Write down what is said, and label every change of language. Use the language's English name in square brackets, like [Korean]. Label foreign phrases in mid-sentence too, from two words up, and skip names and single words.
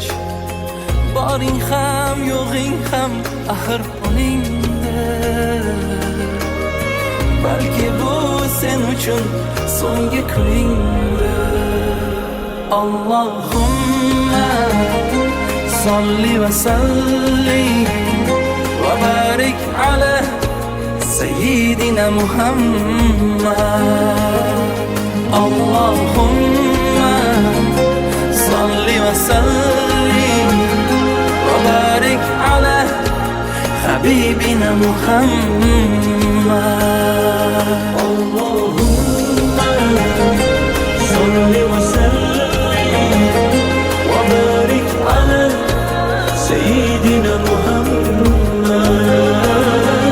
[Uzbek] Boring ham, yo'g'ing ham axir qo'lingda. Balki bu sen uchun so'nggi kuningdir. [Arabic] اللهم صل وسلم وبارك على سيدنا محمد. اللهم صل وسلم وبارك على حبيبنا محمد. اللهم صل وسلم وبارك على سيدنا محمد.